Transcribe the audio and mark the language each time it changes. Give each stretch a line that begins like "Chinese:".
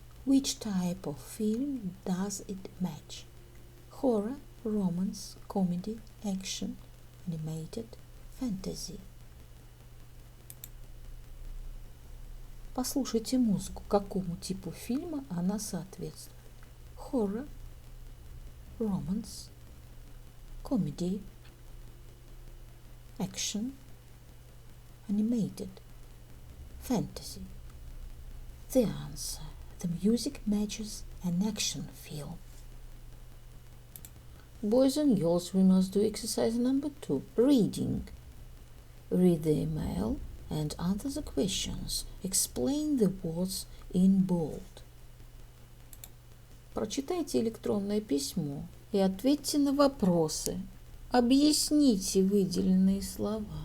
English: Which type of film does it match? Horror, romance, comedy, action, animated, fantasy.
Russian: Послушайте музыку, какому типу фильма она соответствует.
English: Horror, romance, comedy, action, animated, fantasy. The answer. The music matches an action film. Boys and girls, we must do exercise number 2. Reading. Read the email and answer the questions. Explain the words in bold.
Russian: Прочитайте электронное письмо и ответьте на вопросы. Объясните выделенные слова.